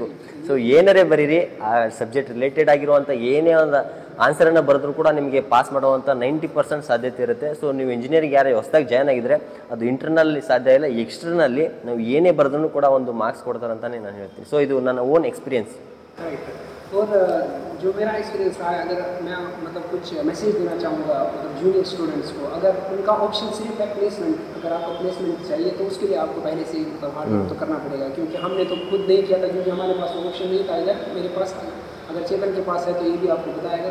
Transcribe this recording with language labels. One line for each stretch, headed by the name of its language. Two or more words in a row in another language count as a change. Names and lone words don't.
Kannada: ಸೊ ಏನಾರೇ ಬರೀರಿ, ಆ
English: subject related
Kannada: ಆಗಿರುವಂಥ ಏನೇ ಒಂದು ಆನ್ಸರನ್ನು ಬರೆದ್ರೂ ಕೂಡ ನಿಮಗೆ ಪಾಸ್ ಮಾಡುವಂಥ 90% ಸಾಧ್ಯತೆ ಇರುತ್ತೆ. ಸೊ ನೀವು ಇಂಜಿನಿಯರಿಂಗ್ ಯಾರೇ ಹೊಸದಾಗಿ ಜಾಯ್ನ್ ಆಗಿದ್ರೆ ಅದು ಇಂಟರ್ನಲ್ಲಿ ಸಾಧ್ಯ ಇಲ್ಲ, ಎಕ್ಸ್ಟರ್ನಲ್ಲಿ ನಾವು ಏನೇ ಬರೆದ್ರೂ ಕೂಡ ಒಂದು ಮಾರ್ಕ್ಸ್ ಕೊಡ್ತಾರೆ ಅಂತಲೇ ನಾನು ಹೇಳ್ತೀನಿ. ಸೊ ಇದು ನನ್ನ
English: own experience.
Hindi: और जो मेरा एक्सपीरियंस रहा है, अगर मैं मतलब कुछ मैसेज देना चाहूँगा मतलब
English: junior students
Hindi: को, अगर उनका ऑप्शन सिर्फ है प्लेसमेंट, अगर आपको प्लेसमेंट चाहिए तो उसके लिए आपको पहले से ही मतलब
English: hard work
Hindi: तो करना पड़ेगा. क्योंकि हमने तो खुद नहीं किया था, क्योंकि हमारे पास ऑप्शन नहीं था. इधर मेरे पास, अगर चेतन के पास है तो ये भी आपको बताएगा.